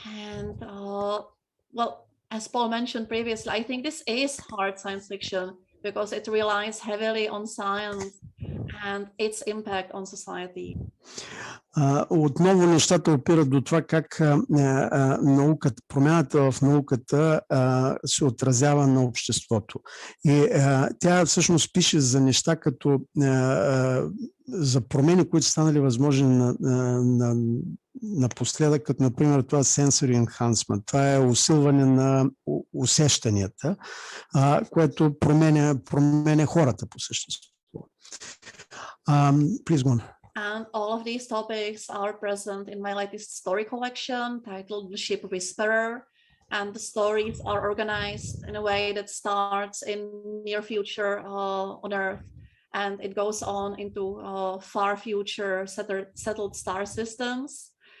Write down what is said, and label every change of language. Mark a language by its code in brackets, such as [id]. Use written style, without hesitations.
[en] And well, as Paul mentioned previously, I think this is hard science fiction because it relies heavily on science and its impact on society. [bg] Отново нещата опират до това как науката, промяната в науката се отразява на обществото. И тя всъщност пише за неща като за промени, които станали възможни напоследък, като например това [en] sensory enhancement. [bg] Това е усилване на усещанията, което променя хората по същество. [en] Please go on. And all of these topics are present in my latest story collection titled The Ship Whisperer. And the stories are organized in a way that starts in near future on Earth. And it goes on into far future settled star systems.